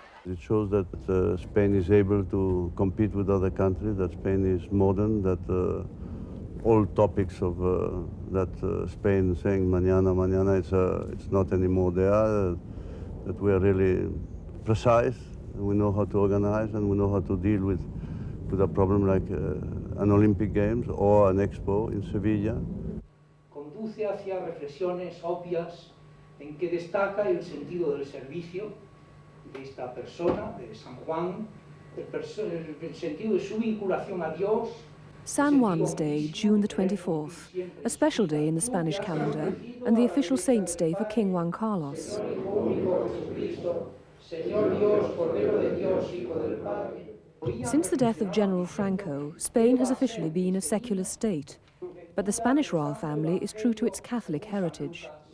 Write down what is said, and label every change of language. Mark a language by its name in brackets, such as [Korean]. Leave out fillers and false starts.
[English] It shows that Spain is able to compete with other countries, that Spain is modern, that all topics of that Spain saying [Spanish] mañana, mañana, [English] it's not anymore there, that we are really precise, and we know how to organize, and we know how to deal with a problem like an Olympic Games or an Expo in Sevilla. [Spanish] Conduce hacia reflexiones obvias en que destaca el sentido del servicio de esta persona, de San Juan, el sentido de su vinculación a Dios. [English] San Juan's Day, June the 24th, a special day in the Spanish calendar and the official Saint's Day for King Juan Carlos. Since the death of General Franco, Spain has officially been a secular state, but the Spanish royal family is true to its Catholic heritage.